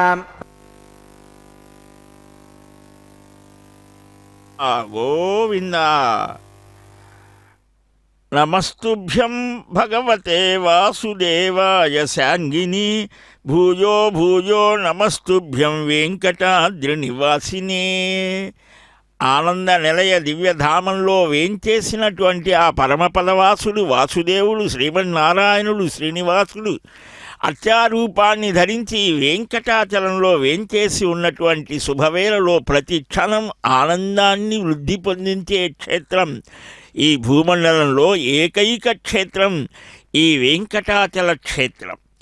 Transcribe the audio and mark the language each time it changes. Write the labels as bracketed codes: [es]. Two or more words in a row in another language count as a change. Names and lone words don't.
[sa] गोविंद नमस्तुभ्यं भगवते वासुदेवाय सांगिनी भूयो भूयो नमस्तुभ्यं वेंकटाद्रिनिवासिने। [te] ఆనంద నిలయ దివ్యధామంలో వేంచేసినటువంటి ఆ పరమపదవాసుడు వాసుదేవుడు శ్రీమన్నారాయణుడు శ్రీనివాసుడు అత్యారూపాన్ని ధరించి వెంకటాచలంలో వేంచేసి ఉన్నటువంటి శుభవేళలో ప్రతి క్షణం ఆనందాన్ని వృద్ధి పొందించే క్షేత్రం ఈ భూమండలంలో ఏకైక క్షేత్రం ఈ వెంకటాచల క్షేత్రం.